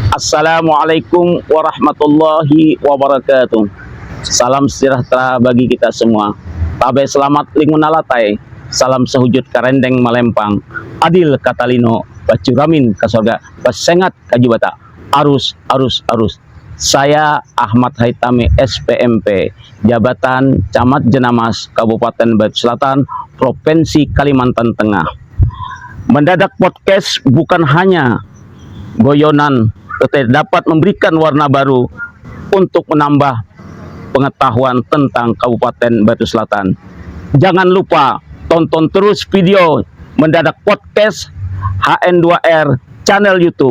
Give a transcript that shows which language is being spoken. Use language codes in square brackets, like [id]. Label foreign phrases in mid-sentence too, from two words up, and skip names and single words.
[ar] السلام عليكم ورحمة الله وبركاته. [id] Salam sejahtera bagi kita semua. [nij] Tabe selamat lingun alatai. [knx] Salam sehujud karendeng malempang. Adil katalino bacuramin ke surga. Basengat kajubata. Arus, arus, arus. [id] Saya Ahmad Haitami SPMP, Jabatan Camat Jenamas, Kabupaten Batu Selatan, Provinsi Kalimantan Tengah. Mendadak podcast bukan hanya goyonan, tetapi dapat memberikan warna baru untuk menambah pengetahuan tentang Kabupaten Batu Selatan. Jangan lupa tonton terus video Mendadak Podcast HN2R channel YouTube.